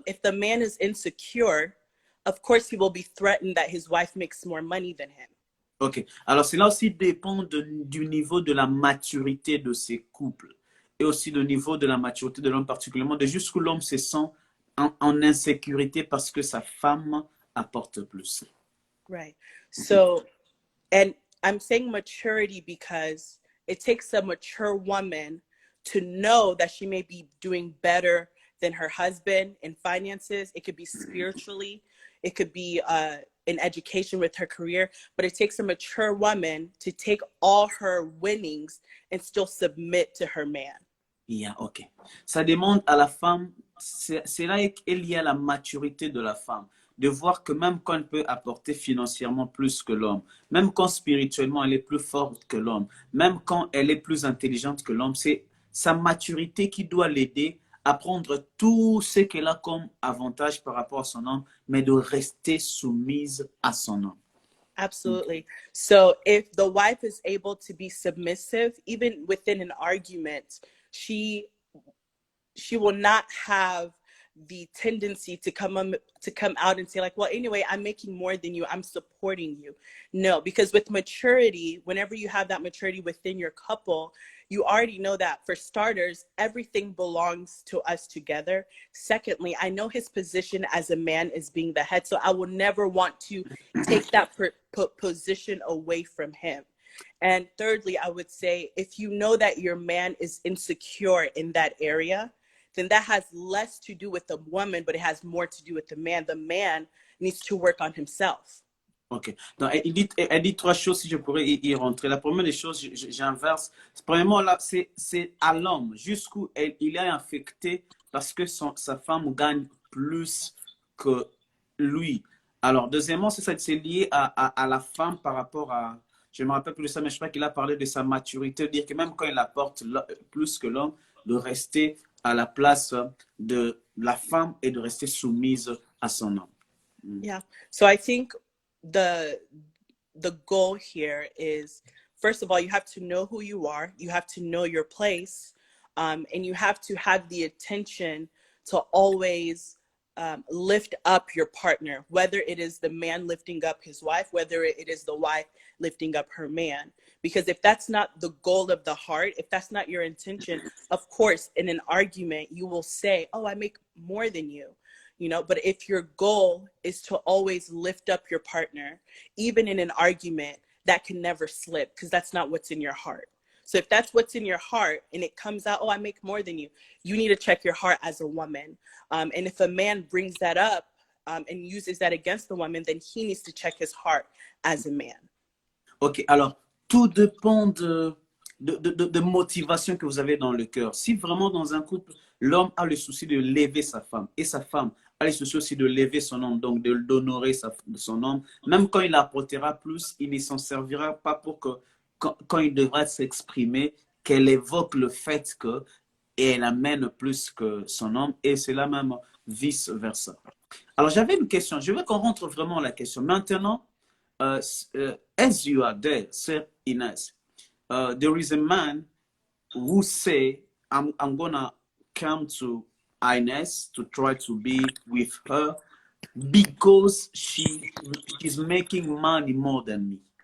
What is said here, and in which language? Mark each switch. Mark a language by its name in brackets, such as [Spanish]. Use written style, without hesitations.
[English] If the man is insecure, of course, he will be threatened that his wife makes more money than him. Ok. [French] Alors, cela aussi dépend du niveau de la maturité de ces couples et aussi du niveau de la maturité de l'homme particulièrement, de jusqu'où l'homme se sent en insécurité parce que sa femme apporte plus. [English] Right. So, and I'm saying maturity because it takes a mature woman to know that she may be doing better than her husband in finances. It could be spiritually. It could be in education with her career, but it takes a mature woman to take all her winnings and still submit to her man. Yeah, ok. [French] Ça demande à la femme, c'est là qu'il y a la maturité de la femme, de voir que même quand elle peut apporter financièrement plus que l'homme, même quand spirituellement elle est plus forte que l'homme, même quand elle est plus intelligente que l'homme, c'est sa maturité qui doit l'aider à prendre tout ce qu'elle a comme avantage par rapport à son homme, mais de rester soumise à son homme. [English] Absolutely. So if the wife is able to be submissive, even within an argument, she will not have the tendency to come out and say like, well, anyway, I'm making more than you, I'm supporting you. No, because with maturity, whenever you have that maturity within your couple, you already know that for starters, everything belongs to us together. Secondly, I know his position as a man is being the head, so I will never want to take that position away from him. And thirdly, I would say, if you know that your man is insecure in that area, then that has less to do with the woman, but it has more to do with the man. The man needs to work on himself. Ok. [French] Donc, elle dit trois choses, si je pourrais y rentrer. La première des choses, j'inverse. Premièrement, là, c'est à l'homme, jusqu'où il est affecté parce que sa femme gagne plus que lui. Alors, deuxièmement, c'est lié à la femme par rapport à, je ne me rappelle plus de ça, mais je crois qu'il a parlé de sa maturité, de dire que même quand il apporte plus que l'homme, de rester à la place de la femme et de rester soumise à son homme. [English] Yeah. So I think the goal here is, first of all, you have to know who you are, you have to know your place, and you have to have the attention to always lift up your partner, whether it is the man lifting up his wife, whether it is the wife lifting up her man. Because if that's not the goal of the heart, if that's not your intention, of course, in an argument, you will say, oh, I make more than you. You know, but if your goal is to always lift up your partner, even in an argument, that can never slip because that's not what's in your heart. So if that's what's in your heart and it comes out, oh, I make more than you, you need to check your heart as a woman. And if a man brings that up and uses that against the woman, then he needs to check his heart as a man. [French] Ok, alors, tout dépend de motivation que vous avez dans le cœur. Si vraiment dans un couple, l'homme a le souci de lever sa femme et sa femme a le souci aussi de lever son homme, donc d'honorer son homme, même quand il apportera plus, il ne s'en servira pas pour que, quand il devra s'exprimer, qu'elle évoque le fait que et elle amène plus que son homme, et c'est la même vice-versa. Alors, j'avais une question. Je veux qu'on rentre vraiment à la question. Maintenant, [English] as you are there, Sir Ines, there is a man who say, I'm gonna come to Ines to try to be with her because she's making money more than me.